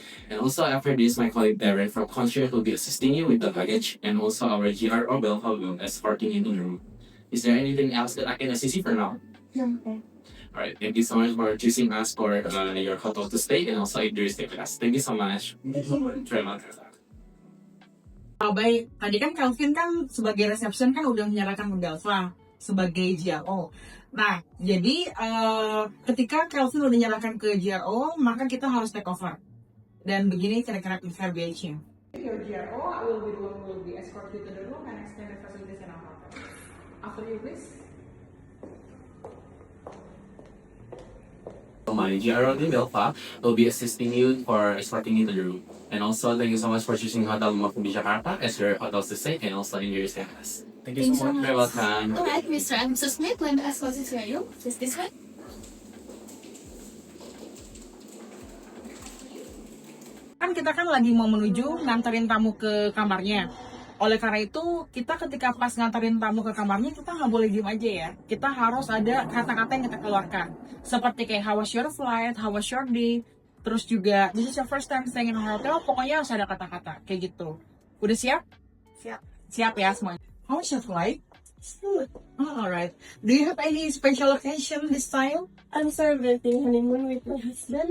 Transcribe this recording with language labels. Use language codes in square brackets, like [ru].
[en] And also after this, my colleague Darren from concierge will be assisting you with the luggage, and also our GRO will be escorting you in the room. Is there anything else that I can assist you for now? Okay. Alright, thank you so much for choosing us for your hotel to stay and also if you stay with us. Thank you so much. Very much. [id] Baik, tadi kan Calvin kan sebagai reception kan udah menyerahkan ke Belva sebagai GRO. Nah, jadi ketika Calvin udah menyerahkan ke GRO, maka kita harus take over. Dan begini kira-kira verbiage-nya. [en] Your GRO, I will be the one who will be escort you to the room and extend the facilities in our hotel. After you, please. My GRO team Belva will be assisting you for escorting you to the room. And also, thank you so much for choosing Hotel Mafubi Jakarta as your hotel to stay and also enjoy your stay with us. Thank you so much. You're welcome. Alright, Mr. and Mrs. Smith, let me escort you to your room. Just this way. [id] Kan kita kan lagi mau menuju nganterin tamu ke kamarnya. Oleh karena itu, kita ketika pas nganterin tamu ke kamarnya, kita nggak boleh diem aja ya. Kita harus ada kata-kata yang kita keluarkan. [en] Seperti kayak, how was your flight, how was your day. [id] Terus juga, this is your first time staying in a hotel, pokoknya harus ada kata-kata. Kayak gitu. Udah siap? Siap. [en] Siap ya semuanya. How was your flight? Oh, alright. Do you have any special occasion this time? I'm celebrating honeymoon with my husband.